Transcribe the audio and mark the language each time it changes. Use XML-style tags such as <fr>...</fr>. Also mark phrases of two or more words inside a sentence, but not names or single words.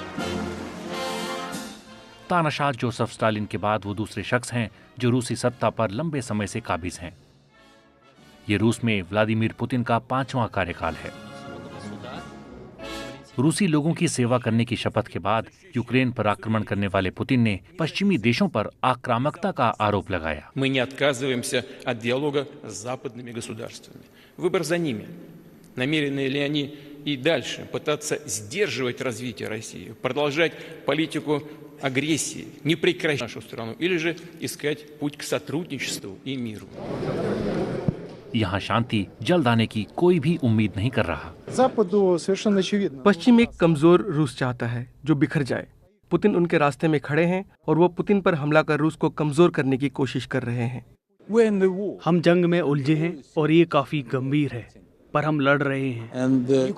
<hi>तानाशाह जोसेफ स्टालिन के बाद वो दूसरे शख्स हैं जो रूसी सत्ता पर लंबे समय से काबिज हैं। ये रूस में व्लादिमीर पुतिन का 5वां कार्यकाल है। रूसी लोगों की सेवा करने की शपथ के बाद यूक्रेन पर आक्रमण करने वाले पुतिन ने पश्चिमी देशों पर आक्रामकता का आरोप लगाया।</hi> <ru>Мы не отказываемся от диалога с западными государствами. Выбор за ними. Намерены ли они и дальше пытаться сдерживать развитие России, продолжать политику агрессии, не прекращать нашу страну, или же искать путь к сотрудничеству и миру?</ru> <hi>यहाँ शांति जल्द आने की कोई भी उम्मीद नहीं कर रहा। पश्चिम एक कमजोर रूस चाहता है जो बिखर जाए। पुतिन उनके रास्ते में खड़े हैं और वो पुतिन पर हमला कर रूस को कमजोर करने की कोशिश कर रहे हैं। हम जंग में उलझे हैं और ये काफी गंभीर है, पर हम लड़ रहे हैं।</hi>